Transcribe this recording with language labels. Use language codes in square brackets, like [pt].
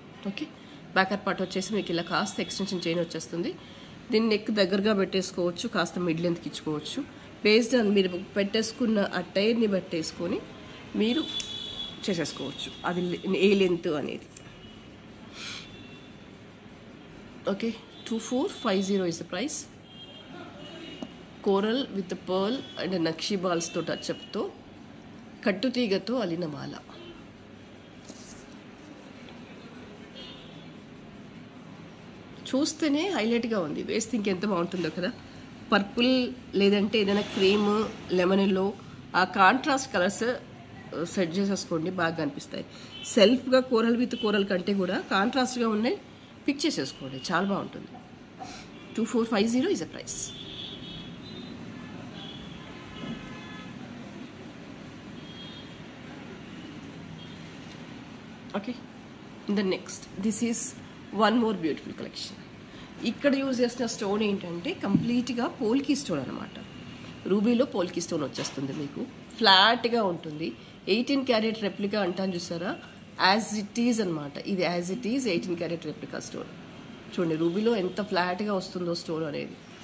[te] Okay, backer part వచ్చేసి మీకు ఇలా కాస్త ఎక్స్టెన్షన్ చైన్ వచ్చేస్తుంది. దీన్ని నెక్ దగ్గరగా పెట్టేసుకోవచ్చు, కాస్త మిడ్ లెంత్కి ఇచ్చుకోవచ్చు. బేస్డ్ ఆన్ మీరు పెట్టేసుకున్న ఆ టైర్ని పెట్టేసుకొని మీరు చేసేసుకోవచ్చు అది ఏ లెంత్ అనేది. [en] Okay, 2450 is the price. [te] Coral with pearl and నక్షి బాల్స్తో టచ్అప్తో కట్టుతీగతో అలిన మాల. చూస్తేనే హైలైట్గా ఉంది, వేస్తే ఇంకెంత బాగుంటుందో కదా. పర్పుల్ లేదంటే ఏదైనా క్రీమ్, లెమన్ ఎల్లో, ఆ కాంట్రాస్ట్ కలర్స్ సెట్ చేసేసుకోండి, బాగా కనిపిస్తాయి. సెల్ఫ్గా కోరల్ విత్ కోరల్ కంటే కూడా కాంట్రాస్ట్గా ఉన్నాయి పిక్ చేసేసుకోండి, చాలా బాగుంటుంది. [en] 2450 is the price. Okay, the next, this is one more beautiful collection. [te] ఇక్కడ యూజ్ చేసిన స్టోన్ ఏంటంటే కంప్లీట్గా పోల్కీ స్టోన్ అనమాట. రూబీలో పోల్కీ స్టోన్ వచ్చేస్తుంది, మీకు ఫ్లాట్గా ఉంటుంది. 18 క్యారెట్ రెప్లికా అంటాను చూసారా, [en] as it is [te] అనమాట. ఇది [en] as it is [te] 18 carrot replica stone. చూడండి రూబీలో ఎంత ఫ్లాట్గా వస్తుందో స్టోన్ అనేది.